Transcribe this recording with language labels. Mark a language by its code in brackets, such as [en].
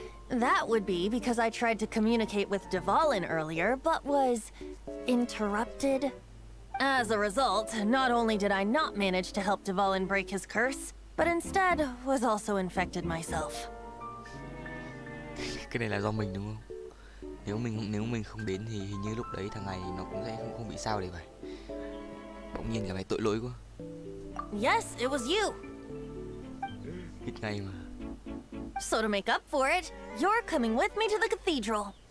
[en] That would be because I tried to communicate with Dvalin earlier, but was interrupted. As a result, not only did I not manage to help Dvalin break his curse, but instead was also infected myself. [vi] Cái này là do mình đúng không? Nếu mình không đến thì hình như lúc đấy thằng này nó cũng sẽ không bị sao để vậy. Bỗng nhiên cảm thấy tội lỗi quá. [en] Yes, it was you. [vi] Biết ngay mà. [en] So to make up for it, you're coming with me to the cathedral.